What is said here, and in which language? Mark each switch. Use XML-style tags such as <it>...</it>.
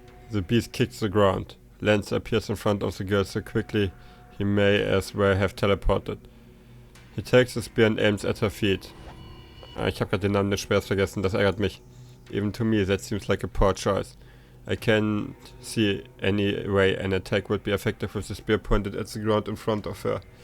<en>The beast kicks the ground. Lancer appears in front of the girl so quickly he may as well have teleported. He takes the spear and aims at her feet.</en> <de>Ich habe gerade den Namen des Speers vergessen, das ärgert mich.</de> <en>Even to me that seems like a poor choice. I can't see any way an attack would be effective with the spear pointed at the ground in front of her.</en>